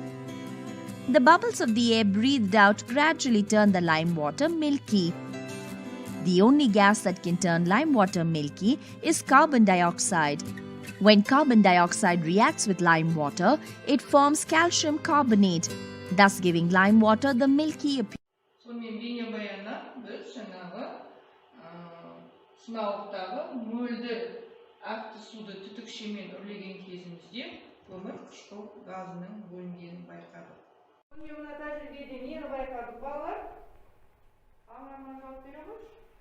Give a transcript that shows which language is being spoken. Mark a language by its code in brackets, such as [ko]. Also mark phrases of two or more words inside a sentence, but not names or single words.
[en] The bubbles of the air breathed out gradually turn the lime water milky. The only gas that can turn lime water milky is carbon dioxide. When carbon dioxide reacts with lime water, it forms calcium carbonate, thus giving lime water the milky appearance. [kk] Сонымен бейнебаяннан біз жаңағы сынауықтағы мөлдір акты суды түтікшемен үрлеген кезімізде көмір қышқыл газының бөлінгенін байқадық. Сонымен мына тәжірибеде нені байқадық балалар? Аңғарман жауап бере қойшы.